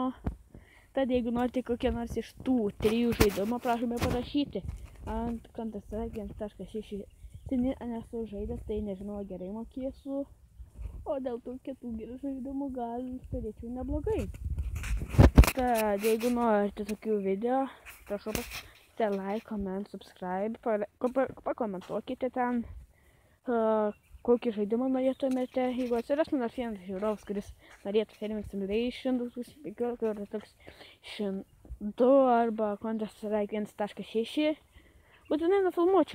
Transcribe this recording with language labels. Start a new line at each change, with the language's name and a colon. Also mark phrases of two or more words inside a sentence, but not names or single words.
Lithuanian: Tad jeigu norite kokie nors iš tų 3 žaidimo, prašome parašyti. Ant Counter-Strike 1.6 nesu žaidęs, tai nežinau, gerai mokėsiu. O dėl tų kitų žaidimų gal turėčiau neblogai. Tad jeigu norite tokių video, prašau pasite
English: like, comment, subscribe,
Lithuanian: pakomentuokite ten, kokį žaidimą norėtumėte. Jeigu atsiras nors vienas žiūrovas, kuris norėtų Farming Simulation 2015 2 arba Counter-Strike 1.6, būtinai nufilmuočiau.